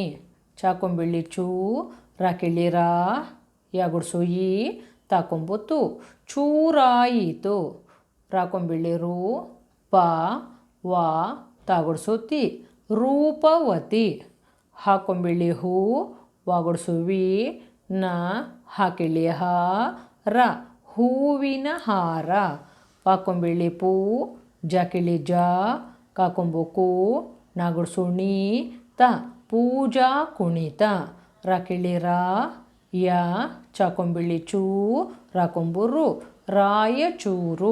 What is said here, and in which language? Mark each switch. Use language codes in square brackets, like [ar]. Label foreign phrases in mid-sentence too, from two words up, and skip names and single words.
[kn] ಚಾಕೊಂಬಿಳಿ ಚೂ ರಾಕಿಳಿ ರಾ ಯಾಗುಡ್ಸು ಇ ತಾಕೊಂಬುತ್ತು ಚೂರಾಯಿತು. ರಾಕೊಂಬಿಳಿ ರೂ ಪ ವ ತಾಗುಡ್ಸು ತಿ ರೂಪವತಿ. ಹಾಕೊಂಬಿಳಿ ಹೂ ವಾಗುಡ್ಸು ವಿ ನ ಹಾಕಿಳಿ ಹ ರ ಹೂವಿನ ಹಾರ. ಪಾಕೊಂಬಿಳಿ ಪೂ ಜಾಕಿಳಿ ಜ ಕಾಕೊಂಬು ಕು ನಾಗುಡ್ಸು ಣಿ ತ ಪೂಜಾ ಕುಣಿತ. ರಾಕಿಳಿ ರಾ ಯ ಚಾಕೊಂಬಿಳಿ ಚೂ ರಾಕೊಂಬು ರು ರಾಯಚೂರು.